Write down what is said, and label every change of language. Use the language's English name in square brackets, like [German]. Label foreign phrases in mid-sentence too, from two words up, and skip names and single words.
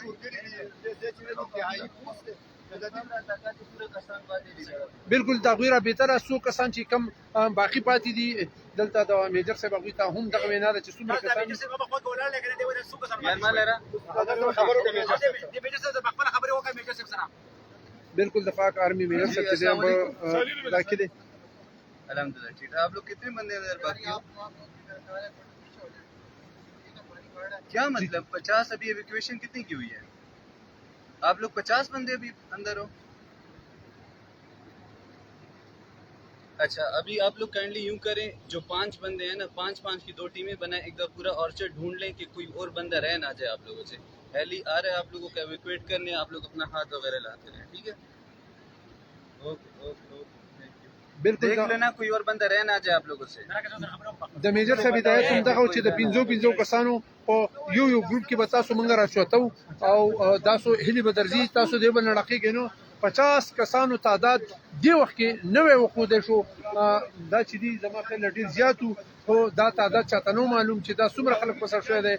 [Pashto] بالکل د هغوی رابطه ده څو کسان چې کم باقي پاتې دي دلته د میجر صاحب هغوی ته هم دغه وینا ده چې څومره کسان بالکل د پاک آرمی میجر صاحب چې دی هم دا کې دی. [Urdu] الحمدللہ ٹھیک ہے. آپ لوگ کتنے بندے ادھر باقی ہو؟ کیا مطلب 50 ابھی ایویکویشن کتنی کی ہوئی ہے؟ آپ لوگ 50 بندے ابھی اندر ہو؟ اچھا ابھی آپ لوگ کائنڈلی یوں کریں جو 5 بندے ہیں نا 5 کی 2 ٹیمیں بنائیں، ایک دفعہ پورا آرچر ڈھونڈ لیں کہ کوئی اور بندہ رہ نہ جائے آپ لوگوں سے. ہیلی آ رہا ہے آپ لوگوں کو ایویکویٹ کرنے، آپ لوگ اپنا ہاتھ وغیرہ لاتے رہیں ٹھیک ہے. اوکے بالکل دیکھ لینا کوئی اور بندہ رہ نہ جائے آپ لوگوں سے. [Pashto] د میجر صاحب هدایت هم دغه چې د 15 کسانو په یو ګروپ کې به تاسو موږ راچوتو او تاسو هلي به درځي، تاسو دې به نړقېږئ. نو 50 کسانو تعداد دې وخت کې نوی وښودی شو. دا چې دي زما خیال ډېر زیات وو، خو دا تعداد چاته نه معلوم چې دا څومره خلک په سر شوی دی.